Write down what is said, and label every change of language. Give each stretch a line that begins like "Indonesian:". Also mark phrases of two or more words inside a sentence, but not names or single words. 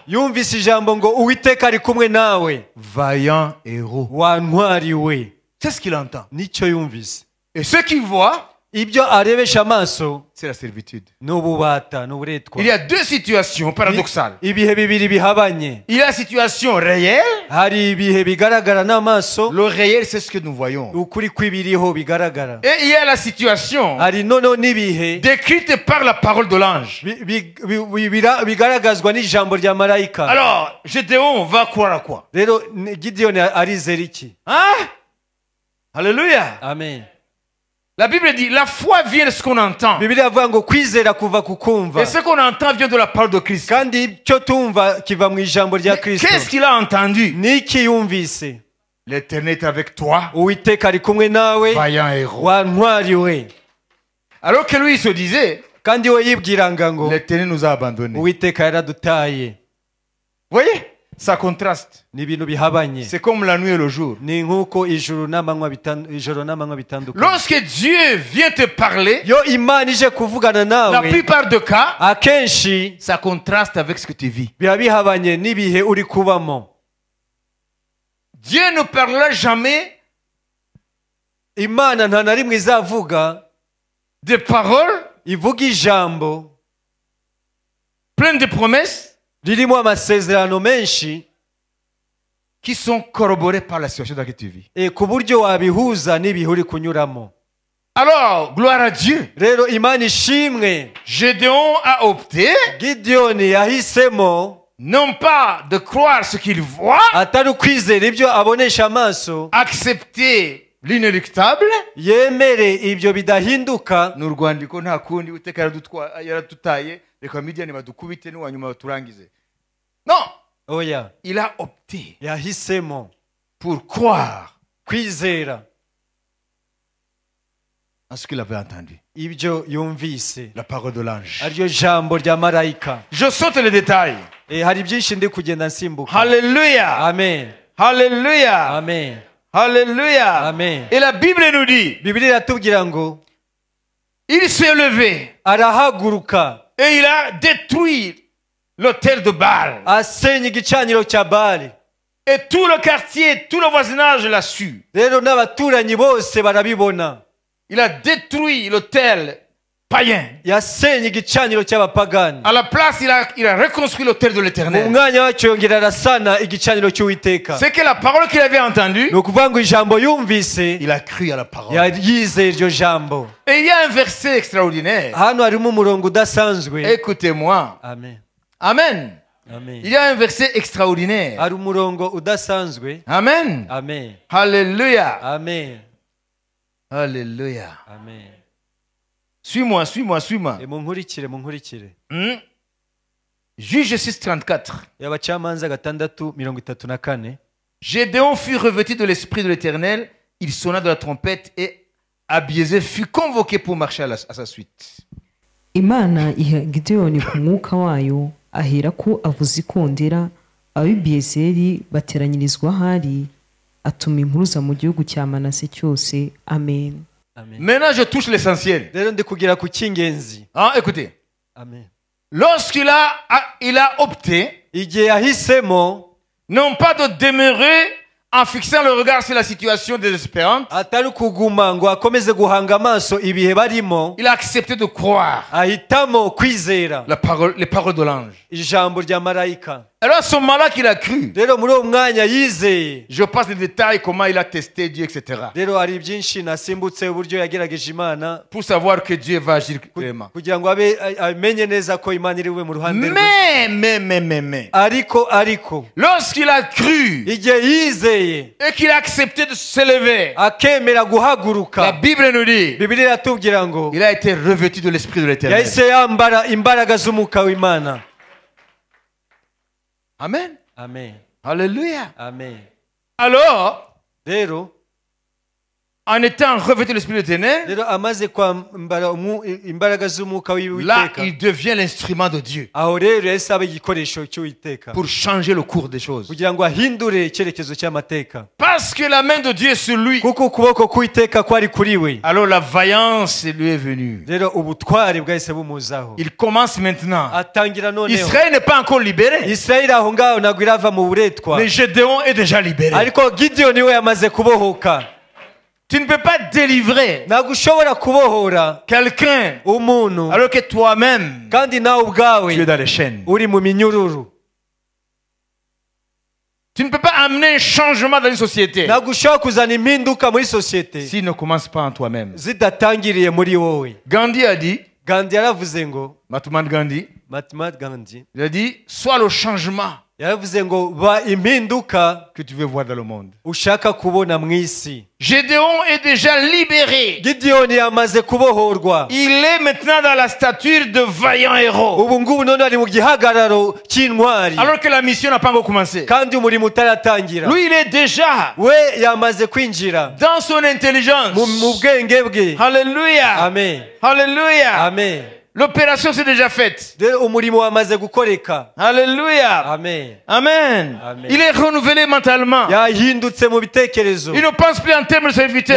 Kinyarwanda: Yumvise ijambo ngo Uwiteka ari kumwe nawe.
French: Vaillant héros.
Kinyarwanda: Wantwariwe.
French: C'est ce qu'il entend.
Kinyarwanda: Nicyo yumvise.
French: Et ce qu'il voit,
Kinyarwanda: Ibyo arebesha amaso
French: c'est la servitude.
Kinyarwanda: n'ububata n'uburetwa.
French: Il y a deux situations paradoxales.
Kinyarwanda: Ibihe bibiri bihabanye.
French: Il y a la situation réelle.
Kinyarwanda: Hari ibihe bigaragara n'amaso,
French: Le réel, c'est ce que nous voyons.
Kinyarwanda: ukuri kw'ibiriho bigaragara.
French: Et il y a la situation
Kinyarwanda: Hari noneho n'ibihe
French: décrite par la parole de l'ange.
Kinyarwanda: bigaragazwa n'ijambo rya marayika.
French: Alors, Gédéon va croire à quoi?
Kinyarwanda: Rero Gideyoni arizera iki?
French: Hein? Alléluia. Amen. La Bible dit, la foi vient de ce qu'on entend.
Kinyarwanda: Bibiliya avuga ngo kwizera kuva ku kumva.
French: Et ce qu'on entend vient de la parole de Christ.
Kinyarwanda: Kandi icyo tumva kiva mu ijambo rya Kristo.
French: Qu'est-ce qu'il a entendu?
Kinyarwanda: Niki yumvise?
French: L'Éternel est avec toi,
Kinyarwanda: Uwiteka ari kumwe nawe,
French: vaillant héros.
Kinyarwanda: wantwariwe.
French: Alors que lui, il se disait,
Kinyarwanda: Kandi we yibwiranga ngo
French: l'Éternel nous a abandonnés. Vous
Kinyarwanda: Uwiteka yaradutaye.
French: voyez? Ça contraste.
Kinyarwanda: Ni ibintu bihabanye.
French: C'est comme la nuit et le jour.
Kinyarwanda: Ni nk'uko ijoro n'amanywa bitandukanye.
French: Lorsque Dieu vient te parler,
Kinyarwanda: Yo Imana ije kuvugana
French: la
Kinyarwanda: nawe,
French: plupart des cas,
Kinyarwanda: akenshi
French: ça contraste avec ce que tu vis.
Kinyarwanda: biba bihabanye n'ibihe uri kubamo.
French: Dieu ne parlera jamais
Kinyarwanda: Imana nta na rimwe izavuga
French: des paroles
Kinyarwanda: ivuga ijambo
French: pleines de promesses
Kinyarwanda: ririmo amasezerano menshi
French: qui sont corroborées par la situation dans laquelle tu vis.
Kinyarwanda: ku buryo wabihuza n'ibihe uri kunyuramo.
French: Alors, gloire à Dieu.
Kinyarwanda: Rero Imana ishimwe,
French: Gédéon a opté
Kinyarwanda: Gideyoni yahisemo
French: non pas de croire ce qu'il voit,
Kinyarwanda: atari ukwizera ibyo abonesha amaso,
French: accepter l'inéluctable.
Kinyarwanda: yemere ibyo bidahinduka. Ni urwandiko nta kundi Uwiteka yaradutaye, reka Midiyani badukubite n'uwanyuma baturangize.
French: Non,
Kinyarwanda: Oya,
French: il a opté
Kinyarwanda: yahisemo
French: pour croire
Kinyarwanda: kwizera
French: en ce qu'il avait entendu.
Kinyarwanda: ibyo yumvise,
French: La parole de l'ange.
Kinyarwanda: ariryo jambo rya marayika.
French: Je saute les détails.
Kinyarwanda: Hari byinshi ndi kugenda nsimbuka.
French: Alléluia. Amen. Alléluia. Amen. Alléluia. Amen. Et la Bible nous dit,
Kinyarwanda: Bibiliya iratubwira ngo
French: il s'est levé
Kinyarwanda: arahaguruka
French: et il a détruit l'hôtel de Baal.
Kinyarwanda: asenya igicaniro cya Bali.
French: Et tout le quartier, tout le voisinage l'a su.
Kinyarwanda: Rero n'abaturanyi bose barabibona.
French: Il a détruit l'hôtel païen.
Kinyarwanda: Yasenye igicaniro cy'abapagani.
French: À la place, il a reconstruit l'hôtel de
Kinyarwanda: Mu
French: l'Éternel.
Kinyarwanda: mwanya wacyo yongera arasana igicaniro cy'Uwiteka.
French: C'est que la parole qu'il avait entendue,
Kinyarwanda: Ni ukuvuga ngo ijambo yumvise,
French: il a cru à la parole.
Kinyarwanda: yizeye iryo jambo.
French: Et il y a un verset extraordinaire.
Kinyarwanda: Hano harimo umurongo udasanzwe.
French: Écoutez-moi. Amen. Amen. Amen. Il y a un verset extraordinaire.
Kinyarwanda: Hari umurongo udasanzwe. Amen. Amen. Alléluia. Amen. Alléluia. Amen.
French: Suis-moi, suis-moi, suis-moi.
Kinyarwanda: Munkurikire.
French: Juge 6:34.
Kinyarwanda: Abacamanza 6:34.
French: Gédéon fut revêtu de l'esprit de l'Éternel, il sonna de la trompette et Abiézer fut convoqué pour marcher à sa suite.
Kinyarwanda: Imana iha Gideyoni ku mwuka wayo, ahera ko avuza ikondera, ab'Abiyezeri bateranyirizwa ahari, atuma impuruza mu gihugu cya Manase cyose. Amen. Amen.
French: Maintenant, je touche l'essentiel.
Kinyarwanda: Rero ndi kugira ku cy'ingenzi.
French: Écoutez. Amen. Lorsqu'il il a opté,
Kinyarwanda: Igihe yahisemo
French: non pas de demeurer en fixant le regard sur la situation désespérante,
Kinyarwanda: atari kuguma ngo akomeze guhanga amaso ibihe barimo,
French: il a accepté de croire
Kinyarwanda: ahitamo kwizera
French: les paroles de l'ange.
Kinyarwanda: ijambo rya marayika.
French: Alors à ce moment-là qu'il a cru,
Kinyarwanda: Rero muri uwo mwanya yizeye.
French: je passe les détails, comment il a testé Dieu, etc.
Kinyarwanda: Rero hari byinshi nasimbutse uburyo yagerageje Imana
French: Pour savoir que Dieu va agir vraiment.
Kinyarwanda: kugira ngo amenye neza ko Imana iri we mu ruhande rwe.
French: Mais,
Kinyarwanda: ariko
French: lorsqu'il a cru
Kinyarwanda: igihe yizeye
French: et qu'il a accepté de se lever,
Kinyarwanda: akemera
French: la
Kinyarwanda: guhaguruka,
French: Bible nous dit,
Kinyarwanda: Bibiliya iratubwira ngo
French: il a été revêtu de l'Esprit de l'Éternel.
Kinyarwanda: yahise yambara imbaraga z'umwuka w'Imana. Amen. Amen. Alléluia. Amen.
French: Alors,
Kinyarwanda: Rero
French: en étant revêtu de l'Esprit de l'Éternel,
Kinyarwanda: rero amaze kwambara imbaraga z'umwuka
French: là,
Kinyarwanda: w'Uwiteka,
French: il devient l'instrument de Dieu
Kinyarwanda: aho rero yahise aba igikoresho cy'Uwiteka
French: pour changer le cours des choses.
Kinyarwanda: kugira ngo ahindure icyerekezo cy'amateka,
French: Parce que la main de Dieu est sur lui,
Kinyarwanda: kuko ukuboko k'Uwiteka kwari kuri we.
French: alors la vaillance lui est venue.
Kinyarwanda: Rero ubutwari bwahise bumuzaho,
French: Il commence maintenant.
Kinyarwanda: atangira noneho.
French: Israël n'est pas encore libéré,
Kinyarwanda: Isirayeli aho ngaho ntabwo irava mu buretwa,
French: mais Gédéon est déjà libéré.
Kinyarwanda: ariko Gideyoni we yamaze kubohoka.
French: Tu ne peux pas délivrer
Kinyarwanda: Ntabwo ushobora kubohora
French: quelqu'un
Kinyarwanda: umuntu
French: alors que toi-même,
Kinyarwanda: kandi nawe
French: tu es
Kinyarwanda: ubwawe
French: dans les chaînes.
Kinyarwanda: uri mu minyururu.
French: Tu ne peux pas amener un changement dans une société
Kinyarwanda: Ntabwo ushobora kuzana impinduka muri sosiyete
French: s'il ne commence pas en toi-même.
Kinyarwanda: zidatangiriye muri wowe.
French: Gandhi a dit,
Kinyarwanda: Gandhi yaravuze ngo, Mahatma Gandhi, Mahatma Gandhi
French: il a dit, sois le changement
Kinyarwanda: yaravuze ngo ba impinduka
French: que tu veux voir dans le monde.
Kinyarwanda: ushaka kubona mu isi.
French: Gédéon est déjà libéré.
Kinyarwanda: Gideyoni yamaze kubohorwa,
French: Il est maintenant dans la stature de vaillant héros.
Kinyarwanda: ubu ngubu none ari mu gihagararo cy'intwari,
French: Alors que la mission n'a pas encore commencé.
Kinyarwanda: kandi umurimo utaratangira.
French: Lui, il est déjà
Kinyarwanda: We yamaze kwinjira
French: dans son intelligence.
Kinyarwanda: mu bwenge bwe. Alléluia. Amen. Alléluia. Amen.
French: L'opération s'est déjà faite.
Kinyarwanda: Rero umurimo wamaze gukoreka. Alléluia. Amen. Amen. Amen.
French: Il est renouvelé mentalement.
Kinyarwanda: Yahindutse mu bitekerezo,
French: Il ne pense plus en termes de serviteur.